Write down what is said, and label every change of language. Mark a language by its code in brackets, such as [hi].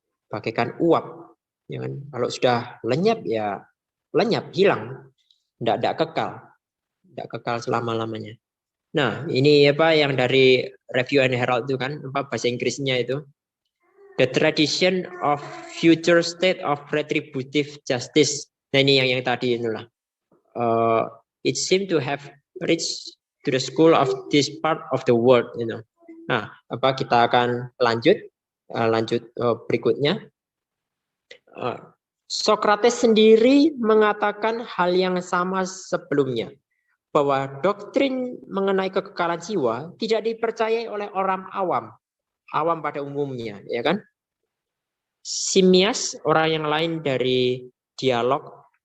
[id] Bagaikan uap. Ya kan? Kalau sudah lenyap ya lenyap, hilang. Tidak kekal. Tidak kekal selama-lamanya. Nah, ini yang dari Review and Herald itu kan, bahasa Inggrisnya itu. [en] The tradition of future state of retributive justice. [id] Nah, ini yang tadi inilah. [en] It seemed to have reached to the school of this part of the world, [id] Nah, kita akan lanjut berikutnya. Socrates sendiri mengatakan hal yang sama sebelumnya, bahwa doktrin mengenai kekekalan jiwa tidak dipercayai oleh orang awam pada umumnya, ya kan? Simmias, orang yang lain dari dialog,